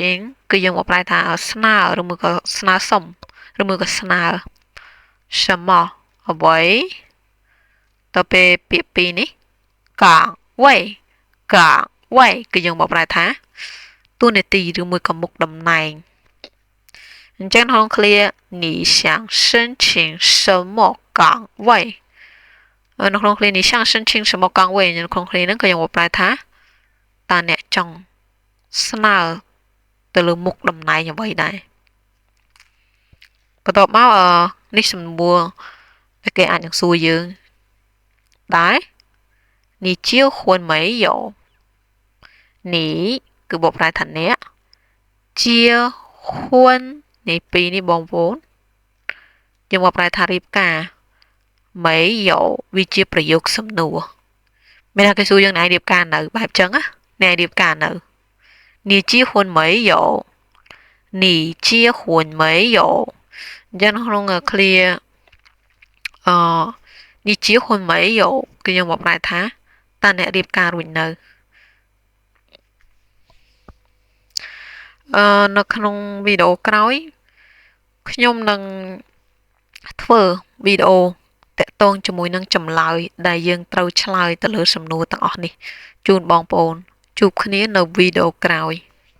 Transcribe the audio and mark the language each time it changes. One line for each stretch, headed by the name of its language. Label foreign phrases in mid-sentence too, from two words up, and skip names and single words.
Khmer: ងគឺយើងមកប្រែថាស្នើឬមួយក៏ស្នើសុំឬមួយក៏ស្នើ什么អ្វីតទៅ ពេលពាក្យពីរនេះកាវ៉ៃគឺយើងមកប្រែថាតួនាទីឬមួយក៏មុខតំណែងអញ្ចឹងក្នុងឃ្លា
Chinese: 你想申请什么岗位
Khmer: នៅក្នុងឃ្លា
Chinese: 你想申请什么岗位
Khmer: នៅក្នុងឃ្លាហ្នឹងក៏យើងមកប្រែថាតើអ្នកចង់ស្នើទៅលើមុខតំណែងអ្វីដែរ បន្ទាប់មកនេះសំណួរដែលគេអាចនឹងសួរយើងដែរ
Chinese: 你结婚没有
Khmer: 你គឺបកប្រែថាអ្នក结婚នេះពីរនេះបងប្អូនយើងមកប្រែថារៀបការ没有វាជាប្រយោគសំណួរមានថាគេសួរយើងណែរៀបការនៅបែបចឹងណាណែរៀបការនៅ
Chinese: 你结婚没有你结婚没有
Khmer: អញ្ចឹងក្នុងឃ្លា
Chinese: 你结婚没有
Khmer: គឺយើងមកប្រែថាតើអ្នករៀបការរួចនៅនៅក្នុងវីដេអូក្រោយខ្ញុំនឹងធ្វើវីដេអូតាក់ទងជាមួយនឹងចម្លើយដែលយើងត្រូវឆ្លើយទៅលើសំណួរទាំងអស់នេះជូនបងប្អូនជួបគ្នានៅវីដេអូក្រោយ